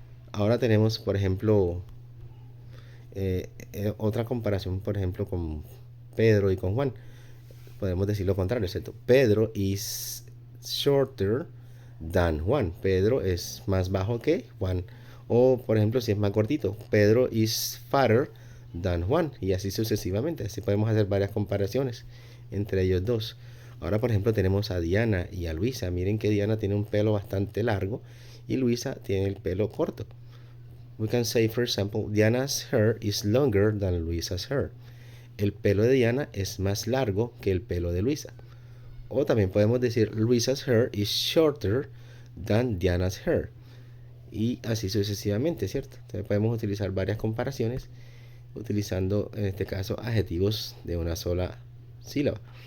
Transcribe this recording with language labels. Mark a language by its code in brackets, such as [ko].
[es] Ahora tenemos, por ejemplo, otra comparación, por ejemplo, con Pedro y con Juan. Podemos decir lo contrario, ¿cierto? [en] Pedro is shorter than Juan. [es] Pedro es más bajo que Juan. O, por ejemplo, si es más cortito, [en] Pedro is fatter than Juan. [es] Y así sucesivamente. Así podemos hacer varias comparaciones entre ellos dos. Ahora, por ejemplo, tenemos a Diana y a Luisa. Miren que Diana tiene un pelo bastante largo y Luisa tiene el pelo corto. [en] We can say, for example, Diana's hair is longer than Luisa's hair. [es] El pelo de Diana es más largo que el pelo de Luisa. O también podemos decir [en] Luisa's hair is shorter than Diana's hair. [es] Y así sucesivamente, ¿cierto? Entonces podemos utilizar varias comparaciones utilizando en este caso adjetivos de una sola sílaba.